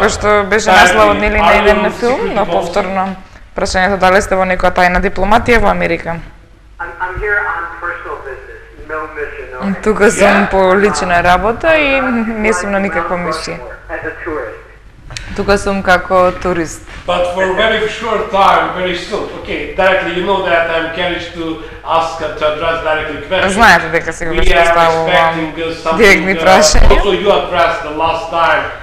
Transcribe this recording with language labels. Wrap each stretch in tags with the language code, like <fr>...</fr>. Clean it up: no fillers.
<mk>кој што беше насловот нели на еден филм, но повторно прашањето дали сте во некоја тајна дипломатија во Америка.</mk> <en>I'm here on personal business, no mission, no.</en> <mk>Тука сум по лична работа и не сум на никаква мисија.</mk> <en>As a tourist.</en> <mk>Тука сум како турист.</mk> <en>But for a very short time, very soon. Okay, directly, you know that I'm curious to ask to address directly questions.</en> <mk>Знаете дека секогаш</mk> <en>We are</en> <mk>поставувам</mk> <en>expecting something.</en> <mk>директни прашања.</mk> <en>Also, you addressed the last time.</en>